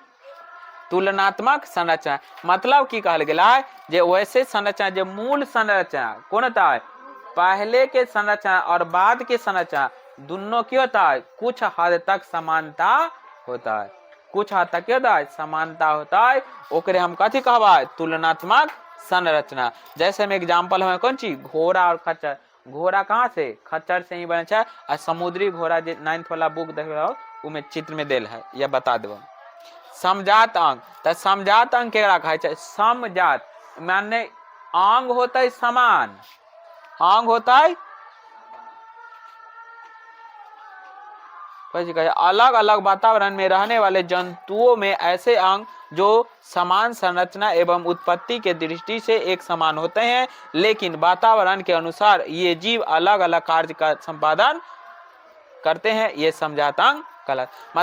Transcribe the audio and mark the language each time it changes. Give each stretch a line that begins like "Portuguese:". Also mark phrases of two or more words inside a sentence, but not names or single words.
Hindi: तुलनात्मक संरचना मतलब की
Angika: कहल गेला है जे
Hindi: वैसे संरचना जो मूल संरचना कौन होता है पहले के संरचना और बाद के संरचना दोनों की होता है कुछ हद तक समानता होता है। कुछ हद तक होता है समानता होता है
Angika: ओकरे हम कथी कहबा
Hindi: तुलनात्मक संरचना। जैसे में एग्जांपल है कौन चीज घोड़ा और खच्चर।
Angika: घोड़ा कहाँ से खच्चर से ही बने छै
Hindi: और समुद्री घोड़ा जे 9th वाला बुक देख रहे हो
Angika: उमें चित्र में देल है या बता देबो।
Hindi: समजात अंग तो समजात अंग
Angika: केकरा कहे छै
Hindi: समजात माने अंग होता है समान अंग होता है अलग अलग वातावरण में रहने वाले जंतुओं में ऐसे अंग जो समान संरचना एवं उत्पत्ति के दृष्टि से एक समान होते हैं लेकिन वातावरण के अनुसार ये जीव अलग अलग कार्य का संपादन करते हैं ये समजात अंग कहलाता।